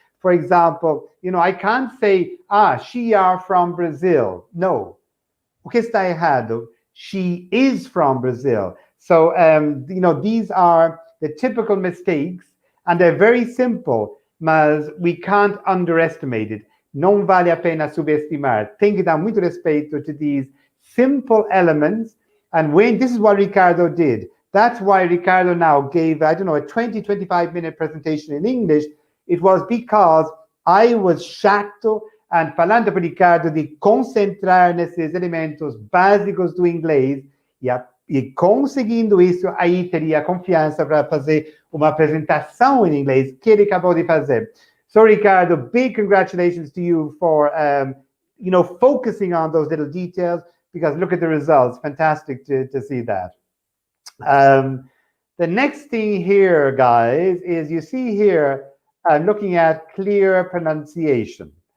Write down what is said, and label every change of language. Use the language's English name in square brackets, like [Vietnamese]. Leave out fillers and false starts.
[English] For example, I can't say, she are from Brazil. No. [Portuguese] O que está errado? [English] She is from Brazil. So, these are the typical mistakes, and they're very simple, mas we can't underestimate it. [Portuguese] Não vale a pena subestimar. Tem que dar muito respeito [English] to these simple elements. And this is what Ricardo did. That's why Ricardo now gave, a 20, 25-minute presentation in English. It was because I was [Portuguese] chato and falando para Ricardo de concentrar nesses elementos básicos do inglês e conseguindo isso, aí teria confiança para fazer uma apresentação em inglês que ele acabou de fazer. [English] So, Ricardo, big congratulations to you for, focusing on those little details, because look at the results. Fantastic to see that. The next thing here, guys, is you see here, looking at clear pronunciation.